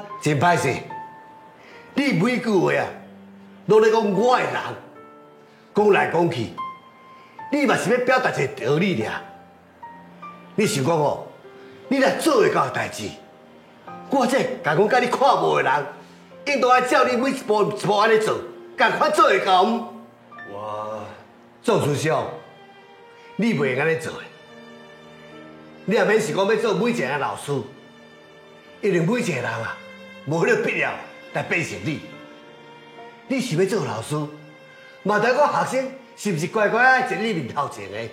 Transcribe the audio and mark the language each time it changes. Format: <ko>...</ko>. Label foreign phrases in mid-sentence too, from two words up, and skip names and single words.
<nan>真歹势，你每句话啊，拢咧讲我的人，讲来讲去，你嘛是要表达一个道理尔。你想讲哦，你若做会到的代志，我这甲讲甲你看无的人，应当爱照你每一步一步安尼做，共款做会到唔？赵师兄，你袂安尼做的。你也免是讲要做每一个老师，因为每一个人啊，无迄个必要来变成你。你是要做老师，嘛得讲学生是毋是乖乖爱坐你面头前的？</nan>